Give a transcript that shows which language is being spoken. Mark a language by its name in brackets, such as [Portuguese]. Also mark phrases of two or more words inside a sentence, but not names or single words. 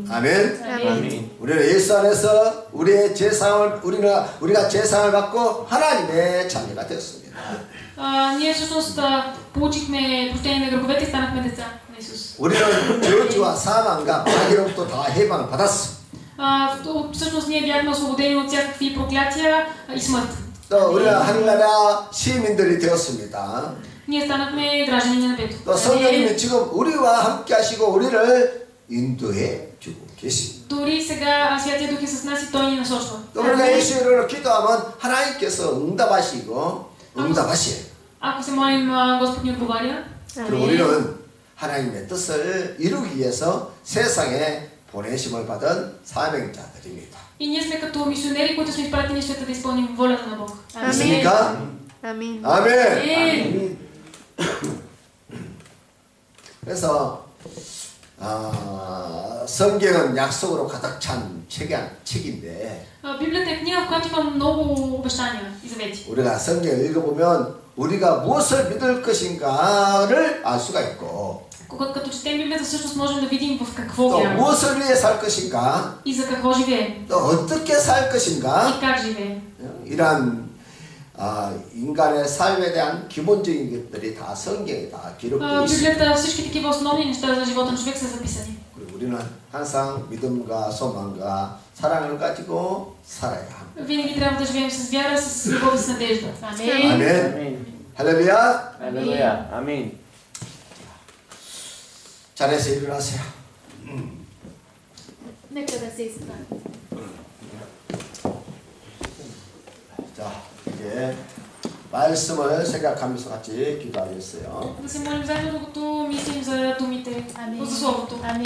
[Korean] 아멘. 아멘. 우리는 예수 안에서 우리의 재상을 우리가 재상을 받고 하나님의 자녀가 되었습니다. [Bulgarian] Ние всъщност получихме прощение на греховете и станахме деца на Исус. [Korean] 우리는 저주와 사망과 마귀로부터 다 해방을 받았어. [Bulgarian] Всъщност ние бяхме освободени от всякакви проклятия и смърт. [Korean] 또 우리는 하늘나라 시민들이 되었습니다. [Bulgarian] Ние станахме граждани на небето. [Korean] 또 성령님이 지금 우리와 함께 하시고 우리를 인도해 주고 계십니다. [Bulgarian] Дори сега Святия Дух е с нас и Той ни насочва. [Korean] 또 우리가 예수 이름으로 기도하면 하나님께서 응답하셔요. [Bulgarian] Ако се молим, Господ ни отговаря. [Korean] 그리고 우리는 하나님의 뜻을 이루기 위해서 세상에 보내심을 받은 사명자들입니다. [Bulgarian] И ние сме като мисионери, които сме изпратени в света да изпълним волята на Бог. [Korean] 믿습니까? 아멘. 아멘. 그래서 성경은 약속으로 가득 찬 책인데 [Bulgarian] Библията е книга, в която има много обещания и завети. [Korean] 우리가 성경을 읽어보면 우리가 무엇을 믿을 것인가를 알 수가 있고 [Bulgarian] Като четем Библията, всъщност можем да видим в какво [Korean] 또 [Bulgarian] вярваме [Korean] 무엇을 위해 살 것인가 [Bulgarian] и за какво живеем [Korean] 또 어떻게 살 것인가 [Bulgarian] и как живеем. [Korean] 이런 인간의 삶에 대한 기본적인 것들이 다 성경에 다 기록되어 있습니다. [Bulgarian] Библията, всички такива основни неща за живота на човек са записани. [Korean] 그리고 우리는 항상 믿음과 소망과 사랑을 가지고 살아야 합니다. [Bulgarian] Винаги трябва да живеем с вяра, с любов и с надежда. Амин. [Korean] 아멘. 아멘. 할렐루야. 할렐루야. 아멘. 자리에서 일어나세요. [Bulgarian] Нека да се изправим. [Korean] 자, 이제 말씀을 생각하면서 같이 기도하겠어요. [Bulgarian] Да се молим заедно, докато мислим за думите, Амин. за Словото. Амин.